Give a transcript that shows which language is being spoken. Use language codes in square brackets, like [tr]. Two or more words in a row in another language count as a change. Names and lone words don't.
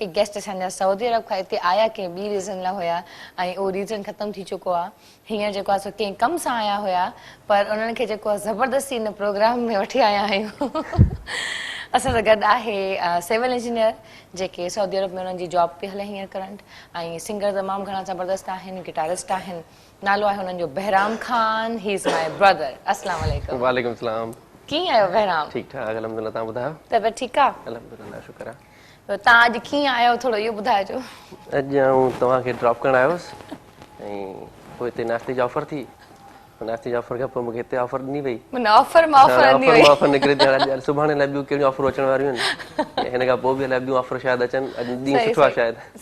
[sd] गेस्ट असांजा सऊदी अरब खां हिते आया कंहिं ॿी रीज़न लाइ हुया ऐं उहो रीज़न ख़तमु थी चुको आहे हींअर जेको आहे सो कंहिं कम सां आया हुया पर उन्हनि खे जेको आहे ज़बरदस्ती हिन प्रोग्राम में वठी आया आहियूं असां सां गॾु आहे [en] civil engineer [sd] जेके सऊदी अरब में उन्हनि जी जॉब पई हले हींअर करंट ऐं सिंगर तमामु घणा ज़बरदस्त आहिनि गिटारिस्ट आहिनि नालो आहे हुननि जो बहराम ख़ान [en] he is my brother [ar] السلام عليكم وعليكم السلام [sd] कीअं आहियो बहराम ठीक ठाक अल्हम्दुलिल्लाह तव्हां ॿुधायो तबियत ठीकु आहे अल्हम्दुलिल्लाह शुक्र आहे तव्हां अॼु कीअं आहियो थोरो इहो ॿुधाइजो अॼु आउं तव्हांखे ड्रॉप करणु आयुसि ऐं पोइ हिते नाश्ते जी ऑफर थी नाश्ते जी ऑफर खां पोइ मूंखे हिते ऑफर ॾिनी वई ऑफर निकिरे थी सुभाणे लाइ ॿियूं कहिड़ियूं ऑफर अचण वारियूं आहिनि हिन खां पोइ बि अलाए ॿियूं ऑफर शायदि अचनि अॼु ॾींहुं सुठो आहे शायदि